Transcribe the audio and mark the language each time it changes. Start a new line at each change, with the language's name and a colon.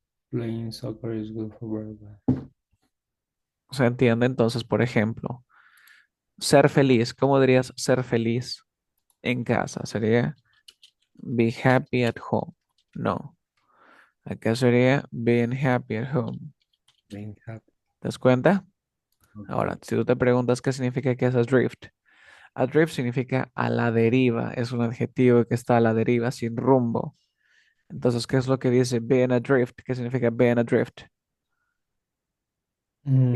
English: Playing soccer is good for everybody.
Spanish: ¿Se entiende? Entonces, por ejemplo, ser feliz. ¿Cómo dirías ser feliz en casa? Sería
English: be happy at home.
Spanish: No. Acá sería
English: being happy at home. Being happy.
Spanish: ¿Te das cuenta? Ahora,
English: Okay.
Spanish: si tú te preguntas qué significa que es adrift. Adrift significa a la deriva. Es un adjetivo que está a la deriva, sin rumbo. Entonces, ¿qué es lo que dice
English: being adrift?
Spanish: ¿Qué significa
English: being adrift? Mm,